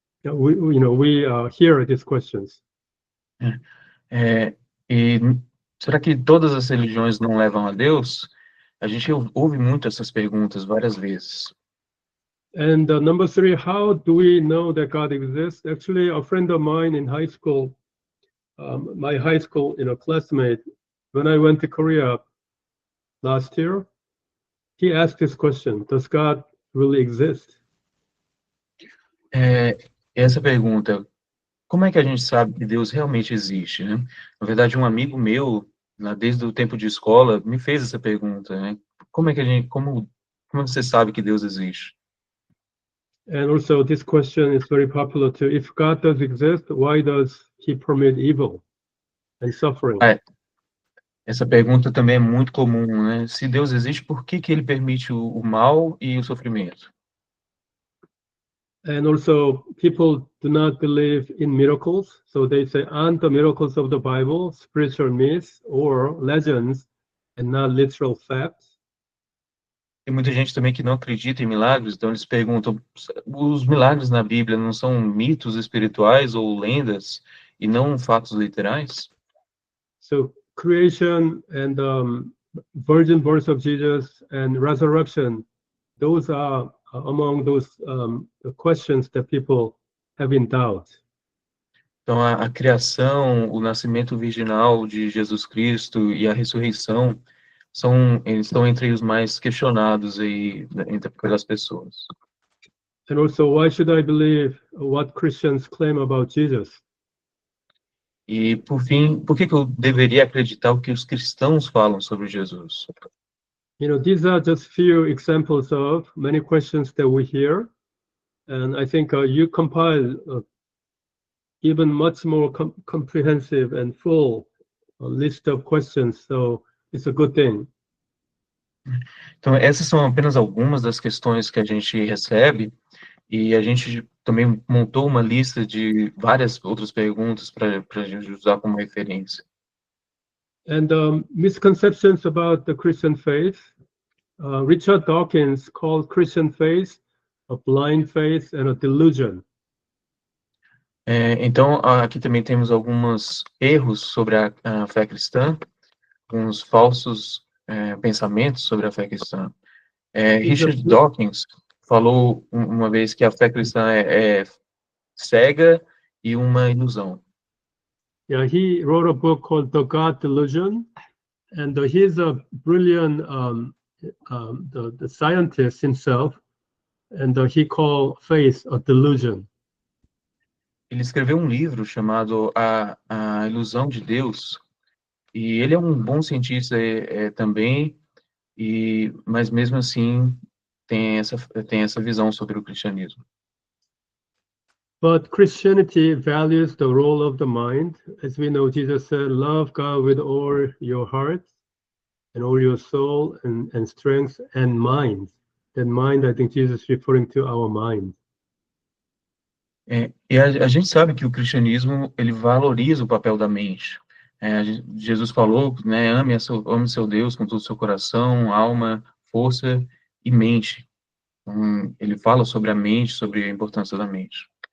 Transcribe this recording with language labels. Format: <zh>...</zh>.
<en>We hear these questions.</en> <pt>E será que todas as religiões não levam a Deus? A gente ouve muito essas perguntas várias vezes.</pt> <en>And number 3, how do we know that God exists? Actually, a friend of mine in high school, my high school classmate, when I went to Korea last year, he asked this question: does God really exist?</en> <pt>Essa pergunta, como é que a gente sabe que Deus realmente existe, né? Na verdade, um amigo meu, desde o tempo de escola, me fez essa pergunta, né? Como você sabe que Deus existe?</pt> <en>And also, this question is very popular too. If God does exist, why does He permit evil and suffering?</en> <pt>Essa pergunta também é muito comum, né? Se Deus existe, por que Ele permite o mal e o sofrimento?</pt> <en>And also, people do not believe in miracles, so they say, aren't the miracles of the Bible spiritual myths or legends and not literal facts?</en> <pt>Tem muita gente também que não acredita em milagres, então eles perguntam: os milagres na Bíblia não são mitos espirituais ou lendas e não fatos literais?</pt> <en>So creation and virgin birth of Jesus and resurrection, those are among those questions that people have in doubt.</en> <pt>Então a criação, o nascimento virginal de Jesus Cristo e a ressurreição eles estão entre os mais questionados aí pelas pessoas.</pt> <en>And also, why should I believe what Christians claim about Jesus?</en> <pt>E, por fim, por que eu deveria acreditar o que os cristãos falam sobre Jesus?</pt> <en>these are just few examples of many questions that we hear. And I think you compile even much more comprehensive and full list of questions. So it's a good thing.</en> <pt>Então, essas são apenas algumas das questões que a gente recebe, e a gente também montou uma lista de várias outras perguntas para a gente usar como referência.</pt> <en>And misconceptions about the Christian faith. Richard Dawkins called Christian faith a blind faith and a delusion.</en> <pt>Então, aqui também temos alguns erros sobre a fé cristã, alguns falsos pensamentos sobre a fé cristã. Richard Dawkins falou uma vez que a fé cristã é cega e uma ilusão.</pt> <en>Yeah, he wrote a book called The God Delusion, and he's a brilliant the scientist himself, and he called faith a delusion.</en> <pt>Ele escreveu um livro chamado A Ilusão de Deus, e ele é um bom cientista também, mas mesmo assim tem essa visão sobre o cristianismo.</pt> <en>But Christianity values the role of the mind. As we know, Jesus said, love God with all your heart and all your soul and strength and mind. That mind, I think Jesus is referring to our mind.</en> <pt>E a gente sabe que o cristianismo, ele valoriza o papel da mente. Jesus falou, né, ame seu Deus com todo o seu coração, alma, força e mente. Então, ele fala sobre a mente, sobre a importância da mente.</pt>